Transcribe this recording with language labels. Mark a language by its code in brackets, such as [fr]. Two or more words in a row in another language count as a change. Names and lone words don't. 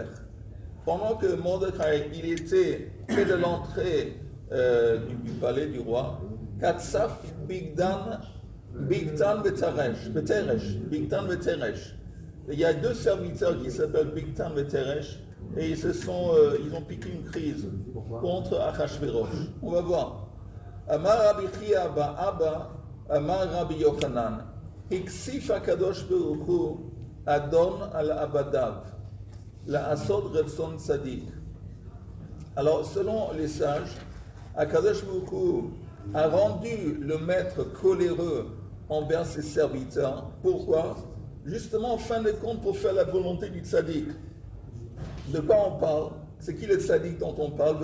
[fr] Pendant que Mordechai, il était près de l'entrée du palais du roi, Katsaf Bigtan Veteresh. Il y a deux serviteurs qui s'appellent Bigtan Veteresh et ils ont piqué une crise contre Achashverosh. On va voir. [he] אמר רבי חייא אבא, אמר רבי יוחנן, הקציף הקדוש ברוך הוא אדון על עבדיו. לעשות רצון צדיק. [fr] Alors, selon les sages, [he] הקדוש ברוך הוא [fr] a rendu le maître coléreux envers ses serviteurs. Pourquoi? Justement, en fin de compte, pour faire la volonté du tzaddik. De quoi on parle? C'est qui le tzaddik dont on parle?